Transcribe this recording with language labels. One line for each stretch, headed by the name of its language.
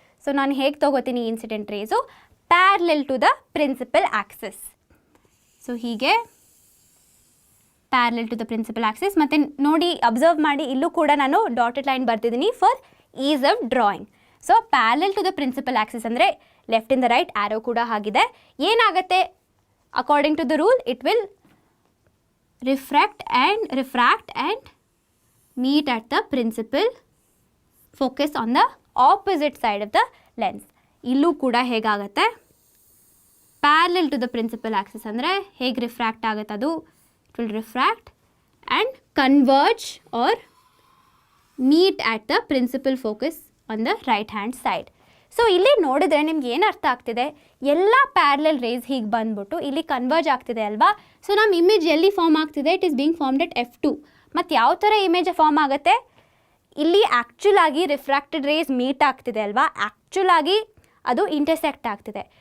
Kannada: So ನಾನು ಹೇಗೆ ತೊಗೋತೀನಿ incident race,
English: Parallel to the principal axis. So ಹೀಗೆ parallel to the principal axis.
Kannada: ಮತ್ತು ನೋಡಿ, ಅಬ್ಸರ್ವ್ ಮಾಡಿ, ಇಲ್ಲೂ ಕೂಡ ನಾನು dotted line ಬರ್ತಿದ್ದೀನಿ for is of drawing. So parallel to the principal Axis ಅಂದರೆ ಲೆಫ್ಟಿಂದ ರೈಟ್ ಆ್ಯರೋ ಕೂಡ ಆಗಿದೆ. ಏನಾಗುತ್ತೆ,
English: according to the rule, it will refract and meet at the principal focus on the opposite side of the lens.
Kannada: ಇಲ್ಲೂ ಕೂಡ ಹೇಗಾಗುತ್ತೆ,
English: parallel to the principal axis
Kannada: ಅಂದರೆ ಹೇಗೆ ರಿಫ್ರ್ಯಾಕ್ಟ್ ಆಗುತ್ತೆ ಅದು,
English: it will refract and converge or meet at the principal focus on the right hand side.
Kannada: So ಇಲ್ಲಿ ನೋಡಿದ್ರೆ ನಿಮ್ಗೆ ಏನು ಅರ್ಥ ಆಗ್ತಿದೆ, ಎಲ್ಲ ಪ್ಯಾರಲಲ್ ರೇಸ್ ಹೀಗೆ ಬಂದ್ಬಿಟ್ಟು ಇಲ್ಲಿ ಕನ್ವರ್ಜ್ ಆಗ್ತಿದೆ ಅಲ್ವಾ. ಸೊ ನಮ್ಮ ಇಮೇಜ್ ಎಲ್ಲಿ ಫಾರ್ಮ್ ಆಗ್ತಿದೆ,
English: It is being formed at F2.
Kannada: ಮತ್ತು ಯಾವ ಥರ ಇಮೇಜ್ ಫಾರ್ಮ್ ಆಗುತ್ತೆ, ಇಲ್ಲಿ ಆ್ಯಕ್ಚುಲ್ ಆಗಿ ರಿಫ್ರಾಕ್ಟೆಡ್ ರೇಸ್ ಮೀಟ್ ಆಗ್ತಿದೆ ಅಲ್ವಾ, ಆ್ಯಕ್ಚುಲ್ ಆಗಿ ಅದು ಇಂಟರ್ಸೆಕ್ಟ್ ಆಗ್ತಿದೆ.